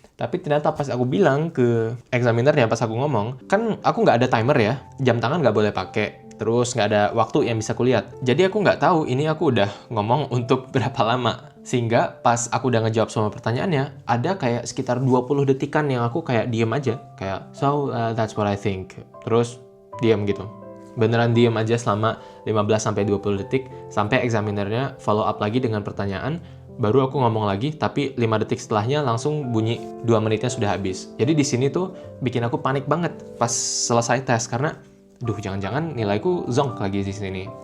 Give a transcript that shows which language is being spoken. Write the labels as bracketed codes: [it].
[id] Tapi ternyata pas aku bilang ke examinernya, pas aku ngomong, kan aku nggak ada timer ya, jam tangan nggak boleh pakai. Terus nggak ada waktu yang bisa kulihat. Jadi aku nggak tahu ini aku udah ngomong untuk berapa lama. Sehingga pas aku udah ngejawab semua pertanyaannya, ada kayak sekitar 20 detikan yang aku kayak diem aja. [en] Kayak, so that's what I think. [id] Terus diem gitu. Beneran diem aja selama 15-20 detik. Sampai examinernya follow up lagi dengan pertanyaan. Baru aku ngomong lagi, tapi 5 detik setelahnya langsung bunyi 2 menitnya sudah habis. Jadi di sini tuh bikin aku panik banget pas selesai tes. Karena duh, jangan-jangan nilaiku zonk lagi di sini.